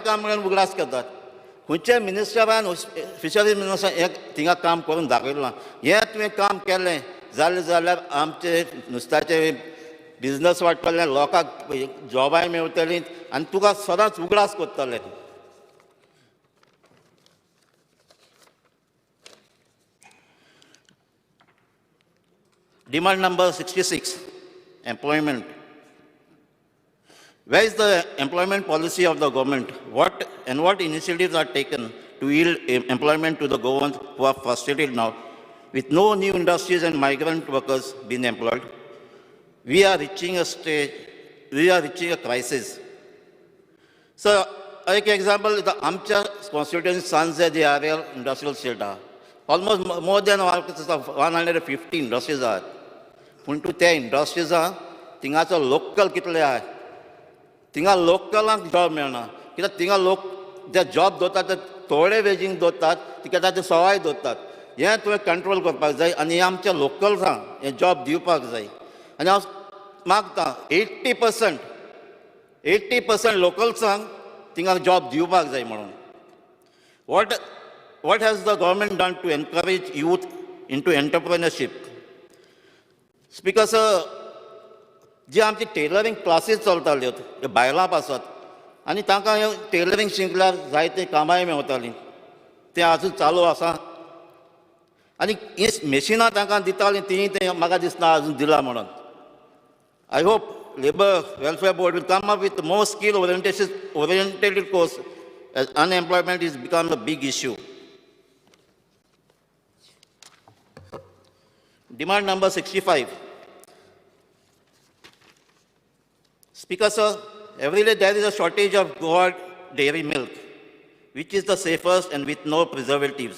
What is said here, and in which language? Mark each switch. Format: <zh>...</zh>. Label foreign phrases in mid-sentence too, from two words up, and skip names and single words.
<kok>काम म्हणून उगडास करतात खंयच्याय मिनिस्टरान</kok> <en>fisheries minister</en> <kok>हें थिंगा काम करून दाखयलां हें तुवें काम केलें जाल्यार आमचे नुस्त्याचें बिजनस वाडटलें लोकांक जॉबाय मेळटलीं आनी तुका सदांच उगडास करतलें</kok> <en>Demand number 66, employment. Where is the employment policy of the government? What initiatives are taken to yield employment to the Goans who are frustrated now? With no new industries and migrant workers being employed, we are reaching a crisis. So, एक example, the आमच्या constituency Sanjay the area industrial state almost more than 150 industries are.</en> <kok>पूण तूं त्या इंडस्ट्रीजां थिंगाचो लोकल कितले आहा थिंगा लोकलांक जॉब मेळना कित्याक थिंगा लोक जे जॉब दवरतात ते थोडे वेजींक दवरतात कित्याक ते सवाय दवरतात हें तुवें कंट्रोल करपाक जाय आनी हें आमच्या लोकल्सांक हें जॉब दिवपाक जाय आनी हांव मागतां 80% लोकल्सांक थिंगा जॉब दिवपाक जाय म्हणून</kok> <en>what has the government done to encourage youth into entrepreneurship? Speaker sir,</en> <kok>जे आमचे टेलरींग क्लासीस चलताल्यो ते भायलां पासत आनी तांकां हें टेलरींग शिकल्यार जायते कामाय मेळटालीं तें आजून चालू आसा आनी हीं मॅशिनां तांकां दितालीं तीं तें म्हाका दिसना आजून दिला म्हणून</kok> <en>I hope labour welfare board will come up with more skill oriented course as unemployment is become a big issue. Demand number 65. Speaker sir, every day there is a shortage of Goa dairy milk, which is the safest and with no preservatives.</en>